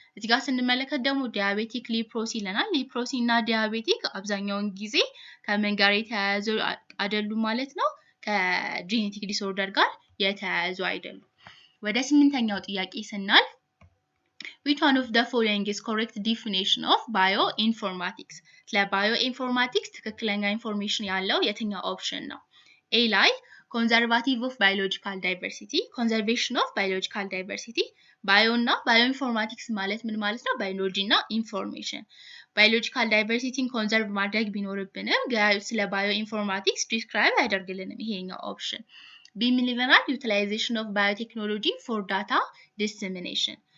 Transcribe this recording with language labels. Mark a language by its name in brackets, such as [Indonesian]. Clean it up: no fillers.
[Amharic] እዚህ ጋር ስንመለከት ደግሞ ዲያቤቲክ ሊፕሮሲ ይለናል። ሊፕሮሲ እና ዲያቤቲክ አብዛኛውን ጊዜ ከምን ጋር የተያያዙ አይደሉም ማለት ነው። ከጄኔቲክ ዲስኦርደር ጋር የተያያዙ አይደሉም። ወደ 8ኛው ጥያቄ ስናልፍ [English] which one of the following is correct definition of bioinformatics? [Amharic] ስለ bioinformatics ትክክለኛ ኢንፎርሜሽን ያለው የትኛው ኦፕሽን ነው? [English] A ላይ conservative of biological diversity, conservation of biological diversity, bio እና bioinformatics [Amharic] ማለት ምን ማለት ነው? ባዮሎጂ እና ኢንፎርሜሽን። biological diversity ኮንዘርቭ ማድረግ ቢኖርብንም ስለ bioinformatics ዲስክራይብ አያደርግልንም ይሄኛው ኦፕሽን። B ምን ይለናል? [English] utilization of biotechnology for data dissemination.